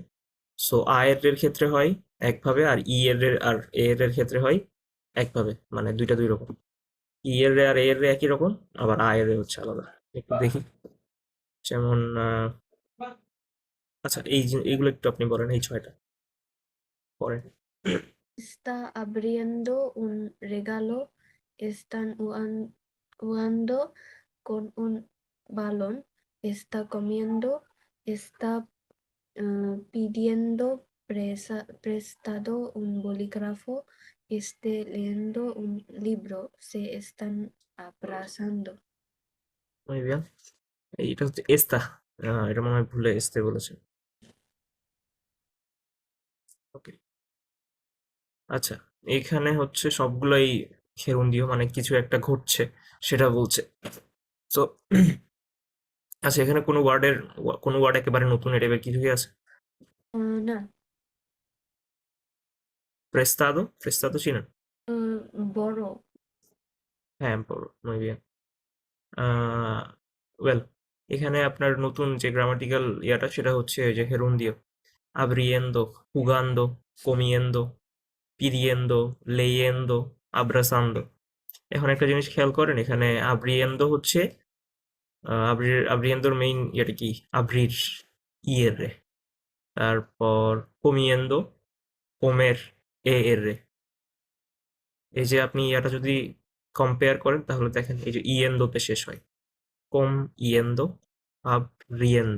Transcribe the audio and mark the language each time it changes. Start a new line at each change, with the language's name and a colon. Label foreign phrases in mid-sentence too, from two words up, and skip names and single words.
Bangla: সো আয়ের রের ক্ষেত্রে হয় একভাবে, আর ই এর রে আর এ এর রের ক্ষেত্রে হয় একভাবে, মানে দুইটা দুই রকম। ই এর রে আর এ এর রে একই রকম, আবার আয়ের রে হচ্ছে আলাদা। একটু দেখি, যেমন আচ্ছা এইগুলো একটু আপনি বলেন, এই 6টা পরে।
Spanish: Está abriendo un regalo. Están jugando con un balón. Está comiendo. Está pidiendo prestado un bolígrafo. Esté leyendo un libro. Se están abrazando. muy bien।
Bangla: এইটা হচ্ছে এস্তা। এটা মনে হয় ভুলে এস্তে বলেছে। ওকে। আচ্ছা, এইখানে হচ্ছে সবগুলাই খেরুন্দিও, মানে কিছু একটা ঘটছে সেটা বলছে। তো আচ্ছা, এখানে কোনো ওয়ার্ড একেবারে নতুন এই টাইপের কিছুই আছে? না।
Spanish: prestado, prestado
Bangla: চিনেন? বড়। হ্যাঁ, বড়,
Spanish: muy bien।
Bangla: ওয়েল, এখানে আপনার নতুন যে গ্রামাটিক্যাল ইয়াটা সেটা হচ্ছে ওই যে হেরুন্দিও।
Spanish: abriendo, jugando, comiendo, pidiendo, leyendo, abrazando।
Bangla: এখন একটা জিনিস খেয়াল করেন, এখানে আব্রিয়েন্দো হচ্ছে আব্রিয়েন্দোর মেইন ইয়েটা কি, আব্রির ইয়ের রে। তারপর
Spanish: comiendo, comer
Bangla: এর রে। এই যে আপনি ইয়াটা যদি কম্পেয়ার করেন তাহলে দেখেন এই যে ইয়েন্দোতে শেষ হয়,
Spanish: comiendo, abriendo.